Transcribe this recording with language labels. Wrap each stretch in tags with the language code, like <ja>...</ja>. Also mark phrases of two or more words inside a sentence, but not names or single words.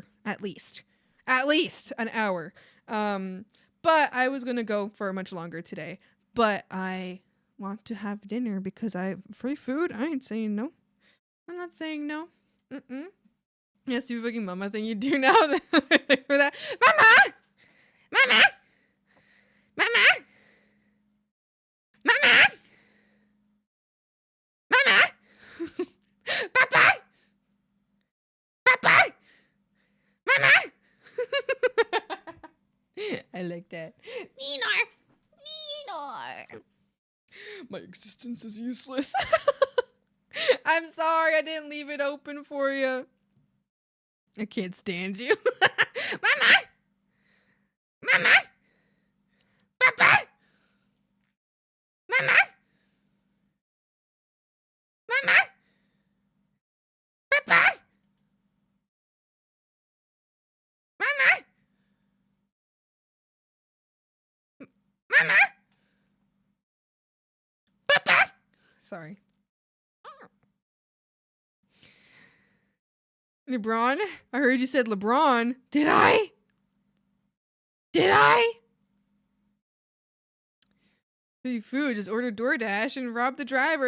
<en>At least an hour. But I was going to go for much longer today. But I want to have dinner because I have free food. I ain't saying no. I'm not saying no. Yeah, stupid fucking mama thing you do now. Thanks for that. Mama! Mama! Mama! Mama! Mama! Papa! Papa! Mama! I like that. Neenor! My existence is useless. I'm sorry I didn't leave it open for you. I can't stand you. Mama! Mama! Papa! Mama! Mama! Papa! Mama! Mama! Papa! Sorry. LeBron? I heard you said LeBron. Did I? Did I? Free food, just order DoorDash and rob the driver.</en>